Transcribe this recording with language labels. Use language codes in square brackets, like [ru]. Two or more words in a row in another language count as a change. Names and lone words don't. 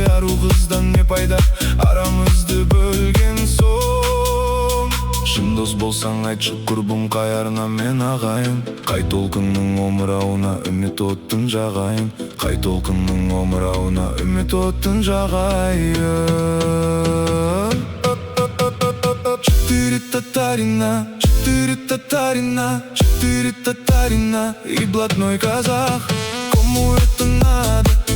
[kk] Ару қыздан не пайда, арамызды бөлген соң. Шын дос болсаң айтшы құрбым, қайарына мен ағайын. Қай толқынның омырауына үміт оттың жағайын. Қай толқынның омырауына үміт оттың жағайын. [ru] Четыре татарина, четыре татарина, четыре татарина и блатной казах. Кому это надо?